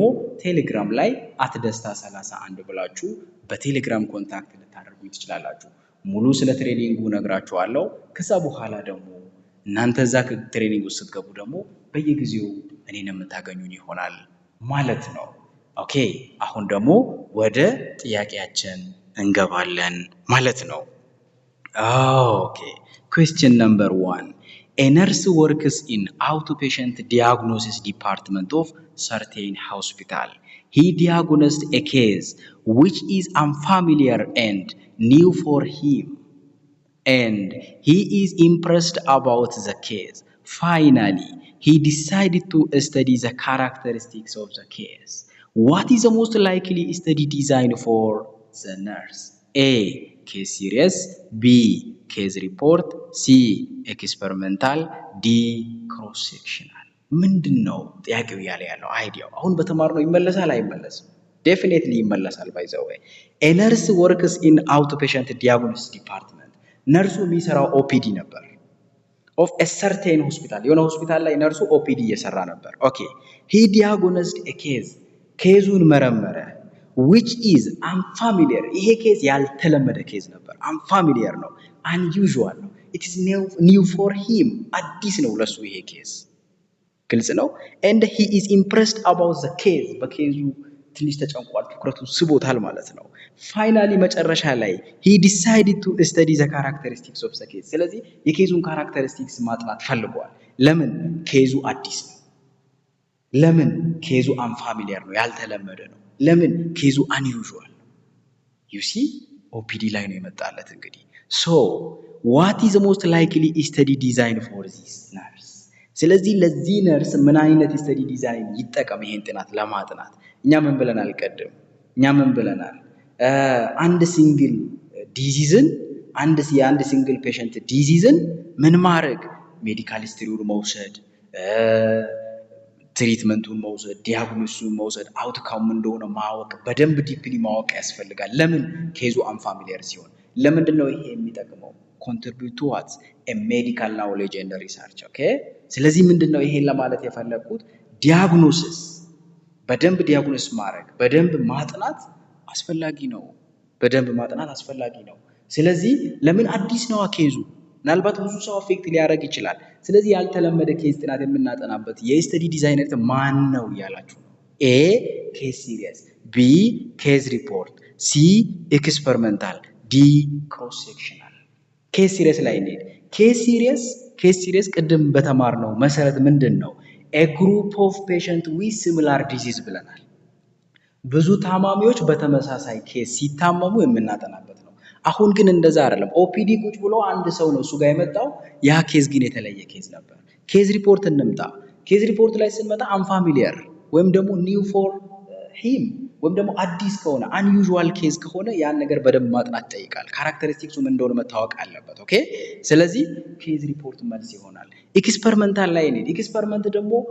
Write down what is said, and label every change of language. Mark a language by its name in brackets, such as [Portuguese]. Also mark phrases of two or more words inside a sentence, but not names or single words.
[Amharic] ቴሌግራም ላይ @ደስታ31 ብላችሁ በቴሌግራም ኮንታክት ልታደርጉ ትችላላችሁ። ሙሉ ስለ ትሬኒንጉ ነግራችኋለሁ። ከዛ በኋላ ደግሞ እናንተ እዛ ትሬኒንግ ውስጥ ስትገቡ ደግሞ በየጊዜው እኔን የምታገኙኝ ይሆናል ማለት ነው። ኦኬ አሁን ደግሞ ወደ ጥያቄያችን እንገባለን ማለት ነው። ኦኬ [English] question number 1. A nurse works in outpatient diagnosis department of certain hospital. He diagnosed a case which is unfamiliar and new for him, and he is impressed about the case. Finally, he decided to study the characteristics of the case. What is the most likely study design for the nurse? A. Case series. B. Case report. C. Experimental. D. Cross-sectional. [Amharic] ምንድን ነው ጥያቄው እያለ ያለው አይዲያው? አሁን በተማርነው ይመለሳል አይመለስም? ዴፊኔትሊ ይመለሳል። [English] by the way a nurse works in outpatient diagnosis department። [Amharic] ነርሱ የሚሰራው ኦፒዲ ነበር። [English] of a certain hospital፣ [Amharic] የሆነ ሆስፒታል ላይ ነርሱ ኦፒዲ እየሰራ ነበር። [English] okay he diagnosed a case፣ [Amharic] ኬዙን መረመረ። [English] which is unfamiliar፣ [Amharic] ይሄ ኬዝ ያልተለመደ ኬዝ ነበር። unfamiliar ነው፣ unusual ነው። [English] it is new for him፣ [Amharic] አዲስ ነው ለሱ ይሄ ኬዝ። ግልጽ ነው። [English] and he is impressed about the case፣ [Amharic] በኬዙ ትንሽ ተጨንቋል፣ ትኩረቱን ስቦታል ማለት ነው። ፋይናሊ መጨረሻ ላይ [English] he decided to study the characteristics of the case፣ [Amharic] ስለዚህ የኬዙን ካራክተሪስቲክስ ማጥናት ፈልጓል። ለምን? ኬዙ አዲስ ነው። ለምን? ኬዙ unfamiliar ነው፣ ያልተለመደ ነው። ለምን? ኬዙ unusual ነው። [English] you see [Amharic] ኦፒዲ ላይ ነው የመጣለት እንግዲህ። [English] so what is the most likely study design for this nurse? [Amharic] ስለዚህ ለዚህ ነርስ ምን አይነት [English] study design [Amharic] ይጠቀም ይሄን ጥናት ለማጥናት? እኛ ምን ብለናል? ቀደም እኛ ምን ብለናል? አንድ ሲንግል ዲዚዝን የአንድ ሲንግል ፔሸንት ዲዚዝን ምን ማድረግ [English] medical history [Amharic] መውሰድ ትሪትመንቱን መውሰድ ዲያግኖሲሱን መውሰድ አውትካም እንደሆነ ማወቅ በደንብ ዲፕሊ ማወቅ ያስፈልጋል። ለምን ኬዙ አንፋሚሊየር ሲሆን ለምንድነው ይሄ የሚጠቅመው [English] contribute towards a medical knowledge and research okay [Amharic] ስለዚህ ምንድነው ይሄን ለማለት የፈለኩት ዲያግኖሲስ በደንብ ዲያግኖስ ማድረግ በደንብ ማጥናት አስፈላጊ ነው ስለዚህ ለምን አዲስ ነው ኬዙ ምናልባት ብዙ ሰው አፌክት ሊያደርግ ይችላል ስለዚህ ያልተለመደ ኬዝ ጥናት የምናጠናበት የስተዲ ዲዛይነር ማን ነው ያላችሁ [English] A case series B case report C experimental D cross sectional case series [Amharic] ላይ እንሂድ [English] case series [Amharic] ቅድም በተማርነው መሰረት ምንድነው [English] a group of patients with similar disease [Amharic] ብለናል ብዙ ታማሚዎች በተመሳሳይ ኬዝ ሲታመሙ የምናጠናበት ነው አሁን ግን እንደዛ አይደለም ኦፒዲ ቁጭ ብሎ አንድ ሰው ነው እሱ ጋር የመጣው ያ ኬዝ ግን የተለየ ኬዝ ነበር [English] case report [Amharic] እንምጣ [English] case report [Amharic] ላይ ስንመጣ አንፋሚሊየር ወይም ደግሞ [English] new for him [Amharic] ወይም ደግሞ አዲስ ከሆነ [English] unusual case [Amharic] ከሆነ ያን ነገር በደንብ ማጥናት ይጠይቃል ካራክተሪስቲክሱ ምን እንደሆነ መታወቅ አለበት ኦኬ ስለዚህ [English] case report [Amharic] መልስ ይሆናል ኤክስፐሪመንታል ላይ ነው ኤክስፐሪመንት ደግሞ